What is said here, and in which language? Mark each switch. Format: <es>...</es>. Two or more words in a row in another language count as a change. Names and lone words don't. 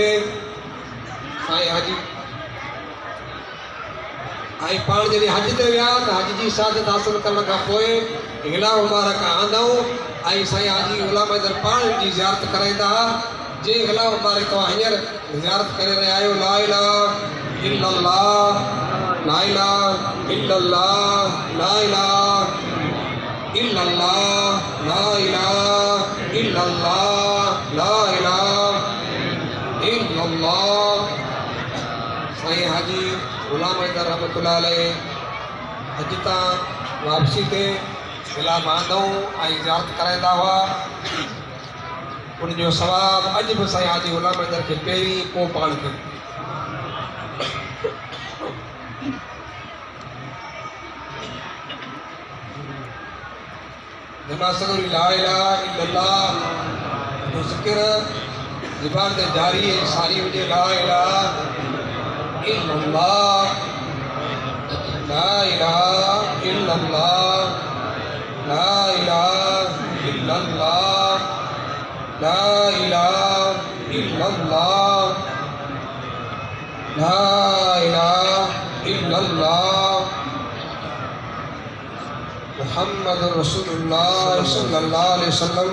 <sd>साईं हाजी ऐं पाण जॾहिं हज ते विया त हज जी सादत हासिल करण खां पोइ गिला मुबारक आंदऊं ऐं साईं हाजी ग़ुलाम हैदर पाण जी ज़ियारत कराईंदा। जे गिला मुबारक तव्हां हींअर ज़ियारत करे रहिया आहियो,</sd> <ar>لا إله إلا الله، لا إله إلا الله، لا إله إلا الله، لا إله إلا الله، لا إله إلا الله.</ar> <sd>साईं हाजी ग़ुलाम हैदर</sd> <ar>رحمة الله عليه</ar> <sd>हज तां वापसी ते गिला बांधऊं ऐं ज़ियारत कराईंदा हुआ। उनजो सवाब अज भी साईं हाजी गुलाम अहमद के पहिरीं पोइ पाण खे। जमा सगुरी</sd> <ar>لا إله إلا الله</ar> <sd>जो ज़िक्र ज़ुबान ते जारी सारी हुजे।</sd> <ar>لا إله إلا الله لا إله إلا الله لا إله إلا الله لا إله إلا الله لا إله إلا الله محمد رسول الله صلى الله عليه وسلم.</ar>